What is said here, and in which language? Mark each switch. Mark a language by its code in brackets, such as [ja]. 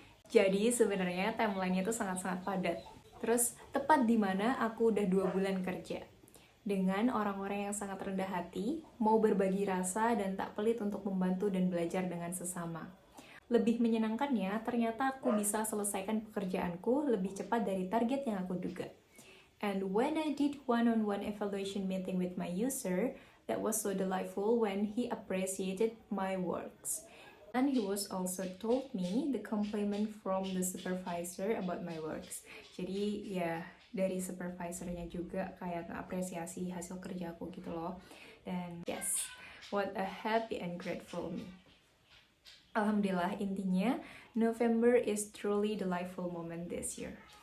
[id] Jadi sebenarnya timeline-nya itu sangat-sangat padat. Terus tepat di mana aku udah 2 bulan kerja. Dengan orang-orang yang sangat rendah hati, mau berbagi rasa dan tak pelit untuk membantu dan belajar dengan sesama. Lebih menyenangkannya, ternyata aku bisa selesaikan pekerjaanku lebih cepat dari target yang aku duga. [en] And when I did one-on-one evaluation meeting with my user, that was so delightful when he appreciated my works. And he was also told me the compliment from the supervisor about my works. [id] Jadi ya, dari supervisornya juga kayak apresiasi hasil kerjaku gitu loh. [en] Dan yes, what a happy and grateful me. Alhamdulillah, intinya November is truly delightful moment this year.